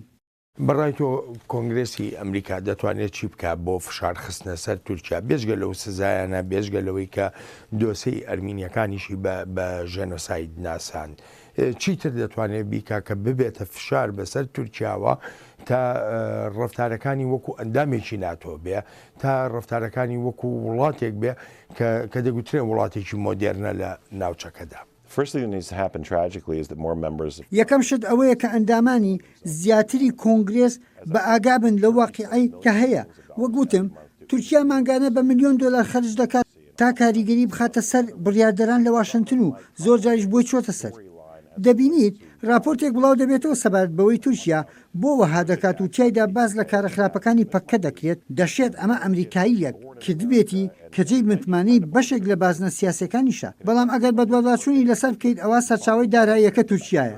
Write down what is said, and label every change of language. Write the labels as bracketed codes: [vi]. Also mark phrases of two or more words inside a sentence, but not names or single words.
[ckb] بەڕای تۆ کۆنگرسی ئەمریکا دەتوانێت چی بکات بۆ فشار خستنە سەر تورکیا بێژگە لەو سزایانە بێژگە لەوەی کە دۆسەی ئەرمینیەکانیشی بە ژێنۆساید ناسان چیتر دەتوانێت بیکا کە ببێتە فشار بەسەر تورکیاوە تا ڕەفتارەکانی وەکو ئەندامێکی ناتۆ بێ تا ڕەفتارەکانی وەکو وڵاتێک بێ کە دەگوترێن وڵاتێکی مۆدێرنە لە ناوچەکەدا. [en] First thing that needs to happen tragically is that more members [ckb] یەکەم شت ئەوەیە کە ئەندامانی زیاتری کۆنگرێس بە ئاگابن لە واقعی کە هەیە وەگوتم تورکیا ماگانە بە $1 ملیۆن خەرج دەکات تا کاریگەری بخاتە سەر بڕیاردەران لە واشنگتن و زۆر جاریش بۆی چۆتە سەر. دەبینیت راپۆرتێک بڵاو دەبێتەوە سەبارەت بەوەی تورکیا بۆ وەها دەکات و تیایدا باز لە کارە خراپەکانی پەککە دەکرێت دەشێت ئەمە ئەمریکاییەک کردبێتی کە جێی متمانەی بەشێک لە بازنە سیاسەکانیشە بەڵام ئەگەر بە دوواداچوونی لەسەر بکەیت ئەوە سەرچاوی داراییەکە تورکیایە.